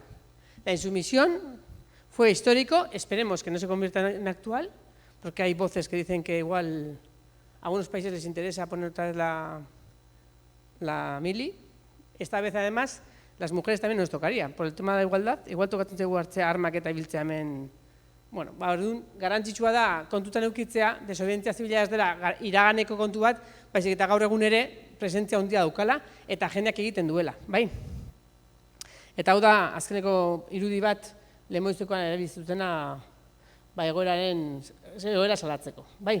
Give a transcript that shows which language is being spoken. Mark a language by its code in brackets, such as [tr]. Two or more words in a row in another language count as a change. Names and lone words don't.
[es] La insumisión fue histórico, esperemos que no se convierta en actual, porque hay voces que dicen que igual a algunos países les interesa poner otra vez la mili. Esta vez, además, las mujeres también nos tocaría, por el tema de la igualdad, [eu] igual tokatzen zaigu hartzea armak eta ibiltzea hemen. Bueno, orduan, garrantzitsua da kontutan edukitzea, desobedientzia zibila ez dela iraganeko kontu bat, baizik eta gaur egun ere presentzia handia daukala eta jendeak egiten duela, bai? Eta hau da, azkeneko irudi bat, lehenmoiztekoan erabiltzutena egoera salatzeko, bai?